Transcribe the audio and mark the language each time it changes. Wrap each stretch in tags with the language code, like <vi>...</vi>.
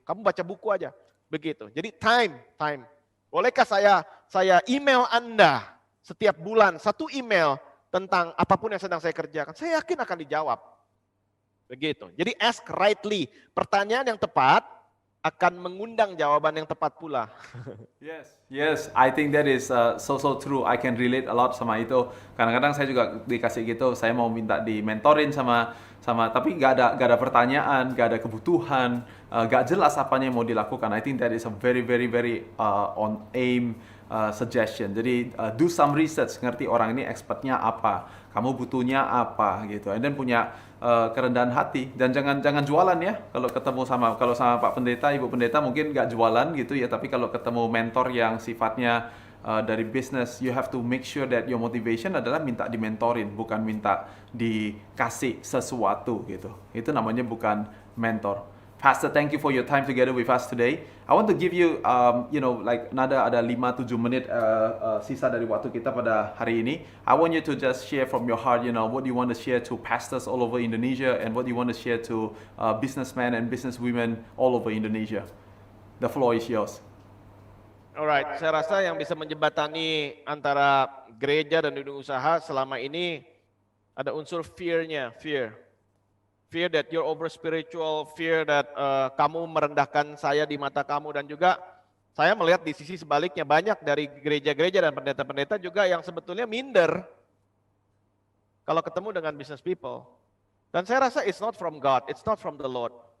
<id>Kamu baca buku aja. Begitu. Jadi time. Bolehkah saya email Anda setiap bulan 1 email tentang apapun yang sedang saya kerjakan? Saya yakin akan dijawab. Begitu. Jadi ask rightly. Pertanyaan yang tepat akan mengundang jawaban yang tepat pula.</id> <en>Yes, I think that is so true. I can relate a lot sama itu.</en> <id>Kadang-kadang saya juga dikasih gitu, saya mau minta di mentorin sama tapi gak ada pertanyaan, gak ada kebutuhan, gak jelas apanya yang mau dilakukan.</id> <en>I think that is a very on aim suggestion.</en> <id>Jadi do some research, ngerti orang ini expertnya apa, kamu butuhnya apa gitu. And then punya kerendahan hati, dan jangan jualan ya. Kalau sama Pak Pendeta, Ibu Pendeta mungkin nggak jualan gitu ya, tapi kalau ketemu mentor yang sifatnya dari bisnis, you have to make sure that your motivation adalah minta dimentorin, bukan minta dikasih sesuatu gitu. Itu namanya bukan mentor.</id> <en>Pastor, thank you for your time together with us today.</en> <id>I want to give you, ada 5-7 menit sisa dari waktu kita pada hari ini.</id> <en>I want you to just share from your heart, what you want to share to pastors all over Indonesia and what you want to share to businessmen and businesswomen all over Indonesia. The floor is yours.</en> <id>Alright, saya rasa yang bisa menjembatani antara gereja dan dunia usaha selama ini ada unsur fear-nya, fear that you're over spiritual, fear that kamu merendahkan saya di mata kamu, dan juga saya melihat di sisi sebaliknya banyak dari gereja-gereja dan pendeta-pendeta juga yang sebetulnya minder kalau ketemu dengan business people.</id> <en>Dan saya rasa it's not from God, it's not from the Lord.</en>